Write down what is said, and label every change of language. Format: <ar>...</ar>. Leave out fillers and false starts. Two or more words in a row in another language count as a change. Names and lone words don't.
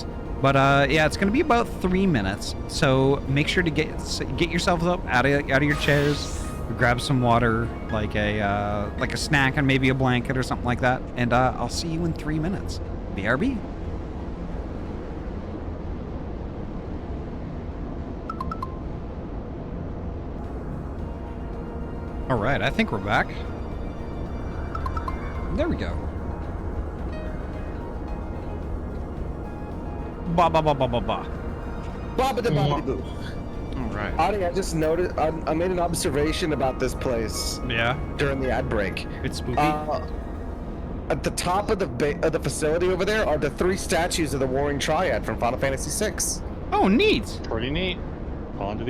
<en>But yeah, it's gonna be about 3 minutes. So make sure to get yourselves up out of your chairs, grab some water, like a snack and maybe a blanket or something like that. And I'll see you in 3 minutes. BRB. All right, I think we're back. There we go. Ba ba ba ba ba ba. Ba ba da ba ba boo. All right. Ahty, I just noticed. I made an observation about this place. Yeah. During the ad break. It's spooky. At the top of the facility over there are the 3 statues of the Warring Triad from Final Fantasy VI. Oh, neat. Pretty neat. On to the</en>